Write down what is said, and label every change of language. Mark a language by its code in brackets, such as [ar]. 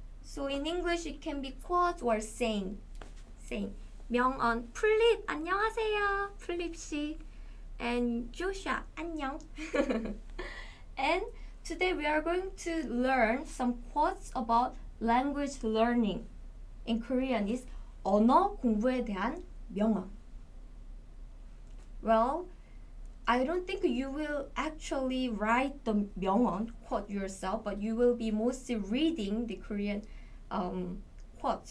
[en] So in English it can be quote or saying. [ko] 명언. 플립 안녕하세요. 플립 씨. [en] And Joshua [ko] 안녕. [en] And today we are going to learn some quotes about language learning. In Korean is [ko] 언어 공부에 대한 명언. [en] Well, I don't think you will actually write the 명언 quote yourself, but you will be mostly reading the Korean quotes.